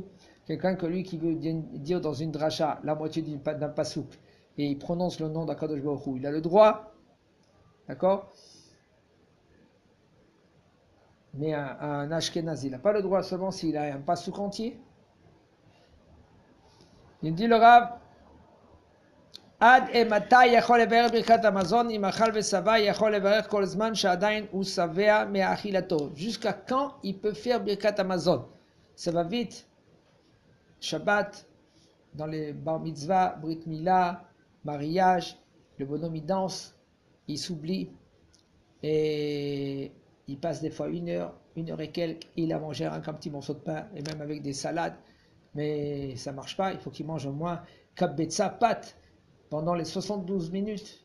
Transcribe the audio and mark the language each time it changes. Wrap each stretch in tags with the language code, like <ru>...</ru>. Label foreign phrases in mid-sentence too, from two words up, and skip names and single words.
<fr>Quelqu'un que lui qui veut dire dans une dracha la moitié d'un pasouk et il prononce le nom d'</fr> <he>הקדוש ברוך הוא,</he> <fr>il a le droit, d'accord? Mais un ashkénaze, il n'a pas le droit seulement s'il a un pasouk entier. Il dit le Rav,</fr> <he>עד אימתי יכול לברך ברכת המזון אם אכל ושבע יכול לברך כל זמן שעדיין הוא שבע מאכילתו.</he> <fr>Jusqu'à quand il peut faire</fr> <he>ברכת המזון?</he> <fr>Ça va vite. Shabbat, dans les bar mitzvah,</fr> <he>ברית מילה,</he> <fr>mariage, le bonhomme il danse, il s'oublie et il passe des fois une heure et quelques, il a mangé un petit morceau de pain et même avec des salades, mais ça marche pas, il faut qu'il mange au moins</fr> <he>כביצה פת</he> <fr>pendant les 72 minutes.</fr>